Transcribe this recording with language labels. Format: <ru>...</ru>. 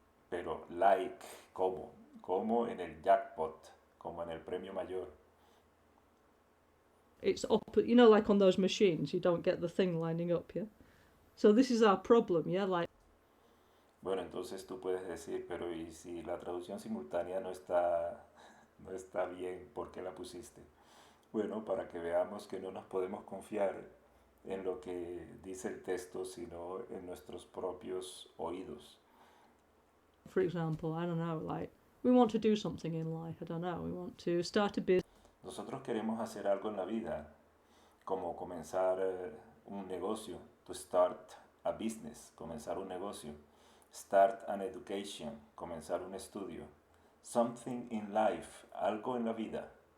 <es>Pero like, como en el jackpot, como en el premio mayor.</es> <en>It's like on those machines, you don't get the thing lining up, yeah. So this is our problem, yeah, like.</en> <es>Bueno, entonces tú puedes decir, pero ¿y si la traducción simultánea no está bien, por qué la pusiste? Bueno, para que veamos que no nos podemos confiar en lo que dice el texto, sino en nuestros propios oídos.</es> <en>For example, I don't know, like we want to do something in life, I don't know, we want to start a business.</en> <es>Nosotros queremos hacer algo en la vida, como comenzar un negocio,</es> <en>to start a business,</en> <es>comenzar un negocio,</es> <en>start an education,</en> <es>comenzar un estudio,</es> <en>something in life,</en> <es>algo en la vida.</es>